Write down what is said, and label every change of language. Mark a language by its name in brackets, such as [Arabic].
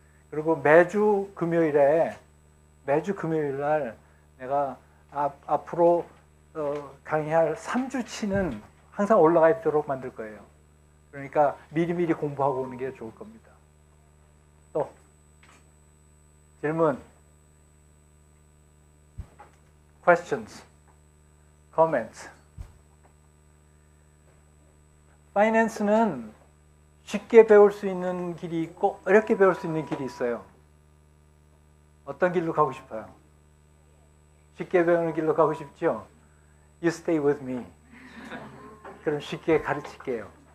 [Korean] 그리고 매주 금요일 날 내가 앞으로 강의할 3주치는 항상 올라가 있도록 만들 거예요. 그러니까 미리미리 공부하고 오는 게 좋을 겁니다. 또 질문, [English] questions, comments. [Korean] 파이낸스는 쉽게 배울 수 있는 길이 있고 어렵게 배울 수 있는 길이 있어요. 어떤 길로 가고 싶어요? 쉽게 배우는 길로 가고 싶죠? [English] You stay with me. [Korean] 그럼 쉽게 가르칠게요.